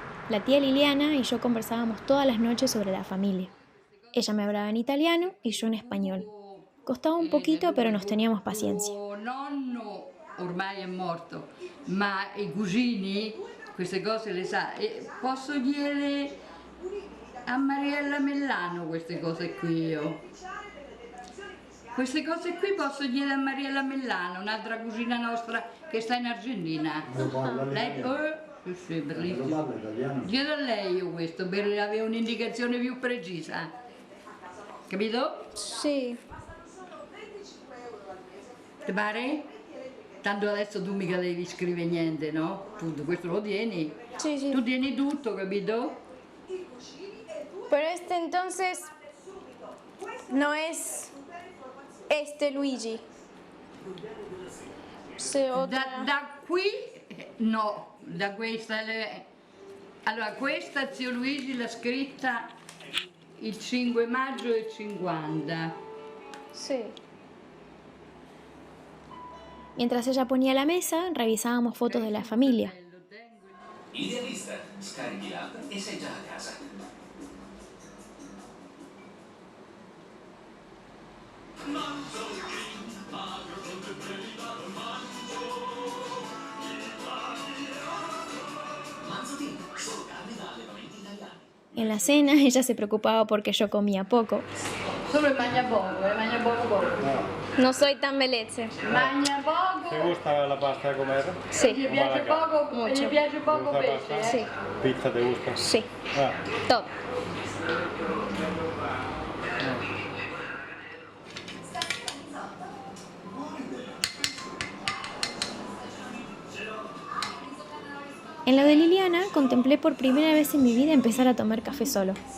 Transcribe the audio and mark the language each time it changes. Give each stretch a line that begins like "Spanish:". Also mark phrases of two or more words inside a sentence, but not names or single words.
Spanish: La tía Liliana y yo conversábamos todas las noches sobre la familia. Ella me hablaba en italiano y yo en español. Costaba un poquito, pero nos teníamos paciencia.
Italian: Il nonno ormai è morto, ma i cugini queste cose le sa. E posso dire a Mariella Mellano queste cose qui io. Queste cose qui posso dire a Mariella Mellano, un'altra cugina nostra che sta in Argentina. Lei, sì, bellissimo. Chiedo a lei io questo per avere un'indicazione più precisa. Capito? Sì. Ti pare? Tanto adesso tu mica devi scrivere niente, no? Tu questo lo tieni.
Spanish: Sí, sí.
Italian: Tu tieni tutto, capito?
Spanish: Pero este entonces no es este Luigi.
Italian: Da qui no, da questa allora questa zio Luigi l'ha scritta il 5 maggio del 50.
Spanish: Sí. Mientras ella ponía la mesa, revisábamos fotos de la familia.
Italian: Idealista, scarichi l'app e sei già a casa. Manzotin, solo carne da allevamenti italiani.
Spanish: En la cena, ella se preocupaba porque yo comía poco.
Italian: Solo il magna poco.
Spanish: No soy tan veleze.
Italian: Magna poco.
Spanish: ¿Te gusta la pasta de comer? Sí,
Italian: Gli piace poco,
Spanish: Mucho.
Italian: gli piace poco
Spanish: ¿Te gusta la
Italian: pesce,
Spanish: pasta? sí, ¿Pizza te gusta? sí. Ah, Todo. En lo de Liliana, contemplé por primera vez en mi vida empezar a tomar café solo.